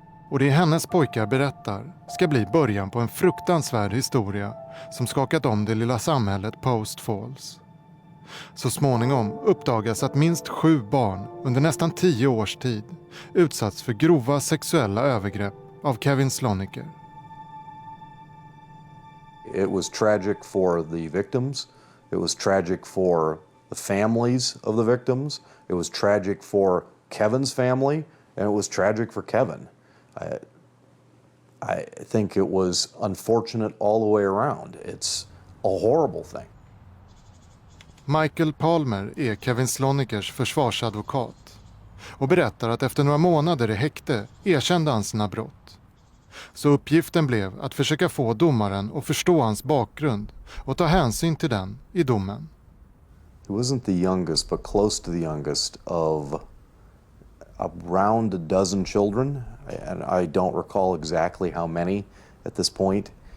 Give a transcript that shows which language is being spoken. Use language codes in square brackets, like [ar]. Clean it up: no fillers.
[sv] Och det hennes pojkar berättar ska bli början på en fruktansvärd historia som skakat om det lilla samhället Post Falls. Så småningom uppdagas att minst 7 barn under nästan 10 års tid utsatts för grova sexuella övergrepp av Kevin Sloniker. [en] It was tragic for the victims. It was tragic for the families of the victims. It was tragic for Kevin's family, and it was tragic for Kevin. I think it was unfortunate all the way around. It's a horrible thing. [sv] Michael Palmer är Kevin Slonikers försvarsadvokat och berättar att efter några månader i häkte erkände han sina brott. Så uppgiften blev att försöka få domaren att förstå hans bakgrund och ta hänsyn till den i domen. [en] He wasn't the youngest, but close to the youngest of around a dozen children, and I don't recall exactly how many at this point.